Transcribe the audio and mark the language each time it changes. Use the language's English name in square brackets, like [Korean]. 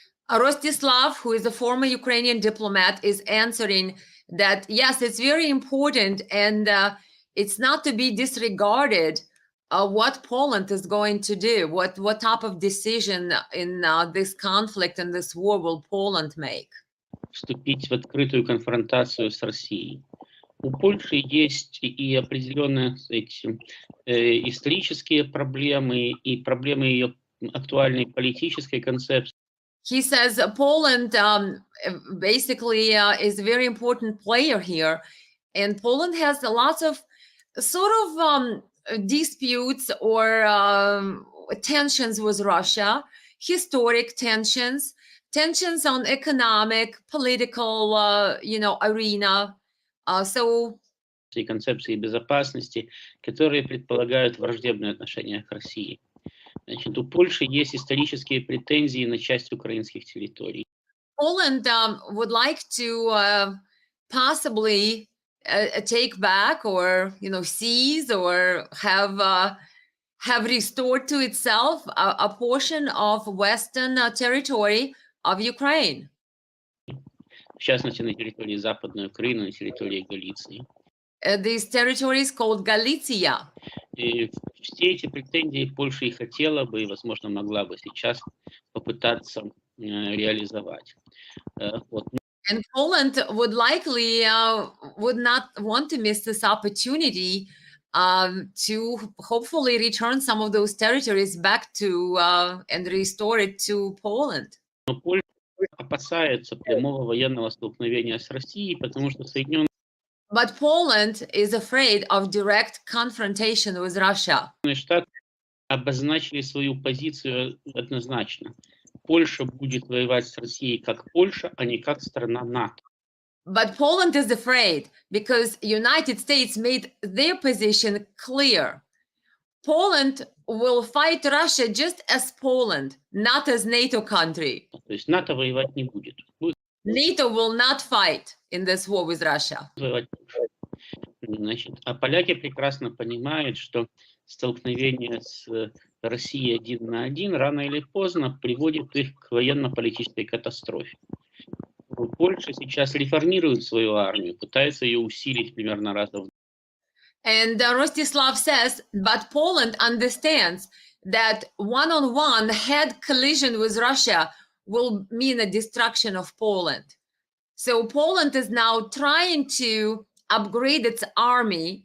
[English] Rostislav, who is a former Ukrainian diplomat, is answering that, yes, it's very important, and it's not to be disregarded what Poland is going to do, what type of decision in this conflict and this war will Poland make. [Russian] Вступить в открытую конфронтацию с Россией. У Польши есть и определенные исторические проблемы, и проблемы ее актуальной политической концепции. [English] He says Poland basically is a very important player here, and Poland has a lot of sort of disputes or tensions with Russia, historic tensions on economic, political, arena. [Russian] И концепции безопасности, которые предполагают враждебные отношения к России. Значит, у Польши есть исторические претензии на часть украинских территорий. [English] Poland would like to possibly take back or seize or have restored to itself a portion of western territory of Ukraine. [Russian] В частности, на территории Западной Украины, на территории Галиции. [English] These territories called Galicia. [Russian] И все эти претензии Польша и хотела бы, и, возможно, могла бы сейчас попытаться реализовать. Вот. [English] And Poland would likely would not want to miss this opportunity to hopefully return some of those territories back to and restore it to Poland. [Russian] Но Польша опасается прямого военного столкновения с Россией, потому что Соединенные [English] But Poland is afraid of direct confrontation with Russia. [Russian] Штаты обозначили свою позицию однозначно. Польша будет воевать с Россией как Польша, а не как страна НАТО. [English] But Poland is afraid because United States made their position clear. Poland will fight Russia just as Poland, not as NATO country. [Russian] То есть НАТО воевать не будет. [English] NATO will not fight in this war with Russia. [Russian] Значит, а поляки прекрасно понимают, что столкновение с Россией 1 на 1 рано или поздно приводит их к военно-политической катастрофе. Польша сейчас реформирует свою армию, пытается ее усилить примерно раза в [English] And Rostislav says, but Poland understands that one-on-one head collision with Russia will mean a destruction of Poland. So Poland is now trying to upgrade its army.